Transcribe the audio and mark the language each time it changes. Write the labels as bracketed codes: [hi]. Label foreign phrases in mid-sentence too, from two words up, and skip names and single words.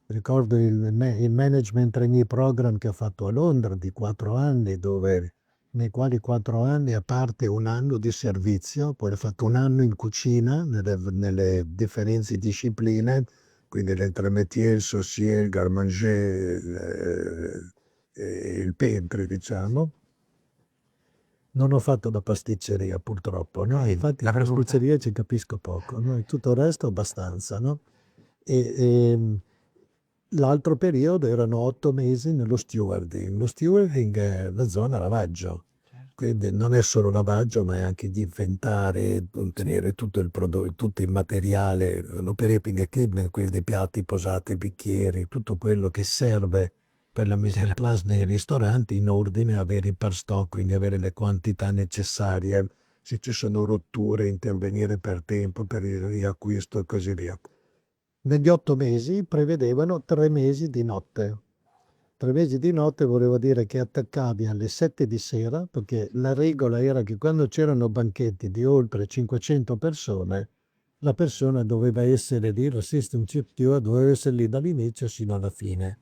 [it] Ricordo il [en] management trainee program [it] che ho fatto a Londra di 4 anni, nei quali 4 anni, a parte un anno di servizio, poi ho fatto un anno in cucina, nelle differenti discipline, quindi l'entremétier, il saucier, il garde-manger, il pentre, diciamo. Non ho fatto la pasticceria purtroppo, no? Infatti di L'avrei voluta. pasticceria ci capisco poco, no? E tutto il resto abbastanza, no? E, l'altro periodo erano 8 mesi nello stewarding. Lo stewarding è la zona lavaggio, Certo. quindi non è solo lavaggio, ma è anche di inventare, tenere tutto il prodotto, tutto il materiale, l' [en] operating equipment, [it] quindi piatti, posate, bicchieri, tutto quello che serve per la [fr] mise en place [it] nei ristoranti in ordine, avere per stock, quindi avere le quantità necessarie se ci sono rotture, intervenire per tempo per il riacquisto e così via. Negli 8 mesi prevedevano 3 mesi di notte. 3 mesi di notte voleva dire che attaccavi alle 7 di sera, perché la regola era che quando c'erano banchetti di oltre 500 persone, la persona doveva essere lì, lo [en] system steward [it] doveva essere lì dall'inizio sino alla fine.